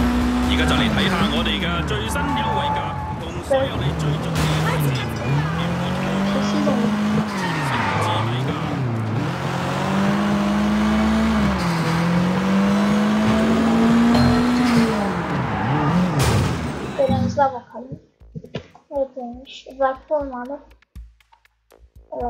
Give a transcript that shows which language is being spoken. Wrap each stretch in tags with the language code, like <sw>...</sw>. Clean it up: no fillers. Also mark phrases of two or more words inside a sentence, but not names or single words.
<yue>而家就嚟睇下我哋嘅最新優惠價，同所有你最中意嘅 Import Global。</yue> <tr>Bakalım. Evet demiş. Uzakta olmalı. Evet.</tr>